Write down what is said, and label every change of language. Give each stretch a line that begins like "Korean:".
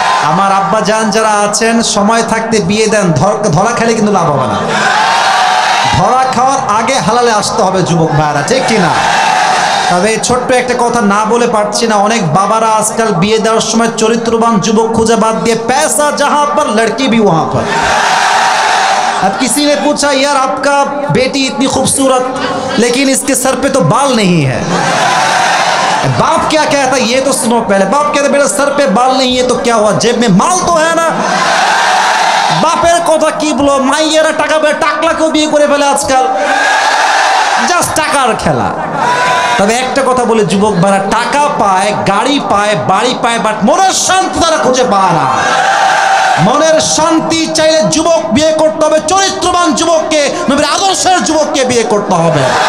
Bangla: আমার আব্বা জান যারা আছেন সময় থাকতে বিয়ে দেন, ধরা খেলে কিন্তু লাভ হবে না। ধরা খাওয়ার আগে হালালে আসতে হবে যুবক ভাইরা, ঠিক কিনা? তবে ছোট্ট একটা কথা না বলে পারছি না, অনেক বাবারা আজকাল বিয়ে দেওয়ার সময় চরিত্রবান যুবক খুঁজে বাদ দিয়ে
Hindi: पैसा जहां पर लड़की भी वहां पर। अब किसी ने पूछा यार आपका बेटी इतनी खूबसूरत लेकिन इसके सर पे तो बाल नहीं है। बाप क्या कहता है ये तो सुनो पहले। बाप कहता बेटा सर पे बाल नहीं है तो क्या हुआ, जेब में माल तो है ना।
Bangla: বাপের কথা কি বলো, মাইয়েরা টাকা পেয়ে টাকলাকেও বিয়ে করে ফেলে আজকাল, জাস্ট টাকার খেলা। তবে একটা কথা বলে যুবক ভাইরা, টাকা পায়, গাড়ি পায়, বাড়ি পায়, বাট মনের শান্তি তারা খুঁজে পায় না। মনের শান্তি চাইলে যুবক বিয়ে করতে হবে চরিত্রবান যুবককে, নবীর আদর্শের যুবককে বিয়ে করতে হবে।